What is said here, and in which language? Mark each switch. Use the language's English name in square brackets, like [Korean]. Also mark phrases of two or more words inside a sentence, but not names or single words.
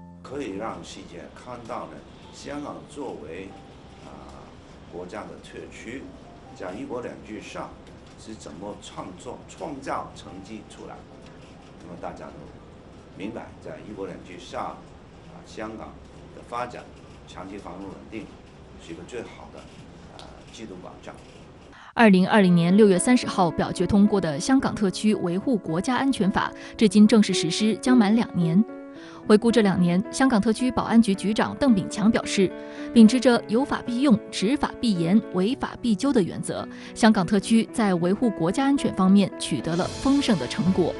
[Chinese] 可以讓世界看到呢，香港作為國家的特區，在一國兩制上是怎麼創造成績出來。那麼大家都明白，在一國兩制上， 香港的发展长期繁荣稳定是一个最好的制度保障。 2020年6月30号表决通过的《香港特区维护国家安全法》，至今正式实施将满2年。回顾这2年，香港特区保安局局长邓炳强表示，秉持着有法必用、执法必严、违法必究的原则，香港特区在维护国家安全方面取得了丰盛的成果。